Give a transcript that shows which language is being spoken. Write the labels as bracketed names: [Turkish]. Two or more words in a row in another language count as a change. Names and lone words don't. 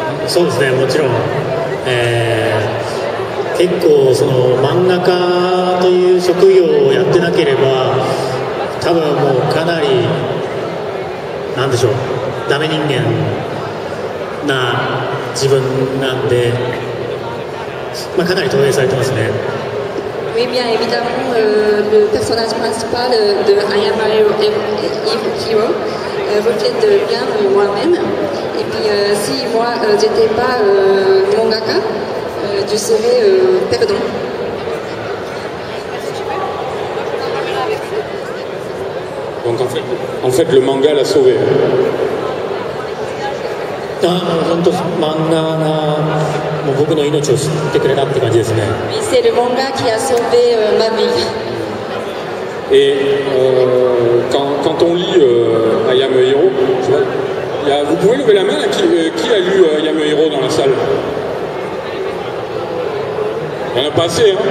[Japanese] そうですね、もちろん、結構その漫画家という職業をやってなければ多分もうかなりなんでしょう、ダメ人間な自分なんで、まあ、かなり投影されてますね。 [French] Oui, bien évidemment, le personnage principal de I Am a Hero reflète bien moi-même. Et puis, si moi, j'étais pas mangaka, je serais perdant. Donc en fait, le manga l'a sauvé. [Japanese] 本当漫画がもう僕の命を救ってくれたって感じですね。 [French] Oui, c'est le manga qui a sauvé ma vie. Et quand on lit I Am a Hero, tu vois, vous pouvez lever la main là, qui a lu I Am a Hero dans la salle? Il n'y en a pas assez, hein?